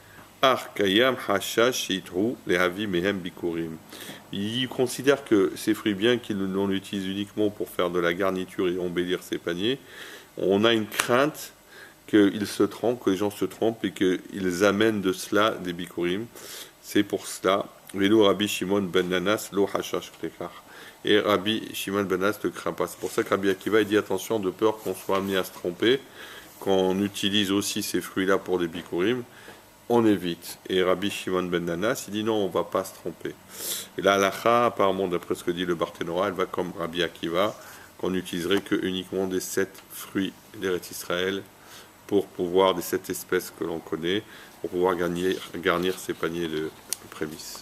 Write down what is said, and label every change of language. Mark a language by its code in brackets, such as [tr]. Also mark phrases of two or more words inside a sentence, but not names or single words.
[fr] Il considère que ces fruits, bien qu'on l'utilise uniquement pour faire de la garniture et embellir ses paniers, on a une crainte qu'ils se trompent, que les gens se trompent et qu'ils amènent de cela des bikurim. C'est pour cela. [he] ולרבי שמעון בן ננס לא חשש לקלקל. [fr] Et Rabbi Shimon ben Nanas ne craint pas. C'est pour ça que Rabbi Akiva il dit attention, de peur qu'on soit amené à se tromper, qu'on utilise aussi ces fruits-là pour des bikurim. On évite. Et Rabbi Shimon ben Nanas, il dit non, on ne va pas se tromper. Et la halakha, apparemment, d'après ce que dit le Barthénora, elle va comme Rabbi Akiva, qu'on n'utiliserait que uniquement des 7 fruits d'Eretz Israël pour pouvoir, des 7 espèces que l'on connaît, pour pouvoir garnir ces paniers de prémices.